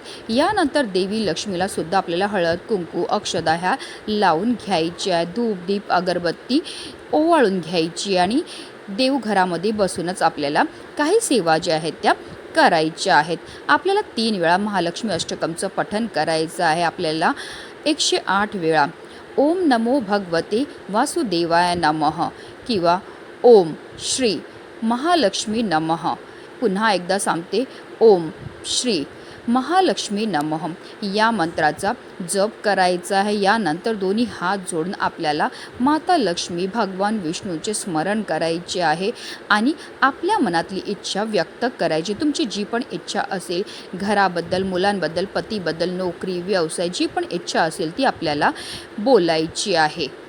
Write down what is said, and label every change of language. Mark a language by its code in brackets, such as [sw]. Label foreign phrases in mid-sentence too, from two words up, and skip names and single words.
[mr] यानंतर देवी लक्ष्मीला सुद्धा आपल्याला हळद, कुंकू, अक्षदा ह्या लावून घ्यायच्या आहेत. धूप, दीप, अगरबत्ती ओवाळून घ्यायची आणि देवघरामध्ये बसूनच आपल्याला काही सेवा ज्या आहेत त्या करायच्या आहेत. आपल्याला 3 वेळा महालक्ष्मी अष्टकमचं पठण करायचं आहे. आपल्याला 108 वेळा [sa] ओम नमो भगवते वासुदेवाय नमः [mr] किंवा [sa] ओम श्री महालक्ष्मी नमः [mr] पुन्हा एकदा सांगते, [sa] ओम श्री महालक्ष्मी नमः [mr] या मंत्राचा जप करायचा आहे. यानंतर दोन्ही हात जोडून आपल्याला माता लक्ष्मी, भगवान विष्णूचे स्मरण करायचे आहे आणि आपल्या मनातली इच्छा व्यक्त करायची. तुमची जी पण इच्छा असेल, घराबद्दल, मुलांबद्दल, पतीबद्दल, नोकरी, व्यवसाय, जी पण इच्छा असेल ती आपल्याला बोलायची आहे.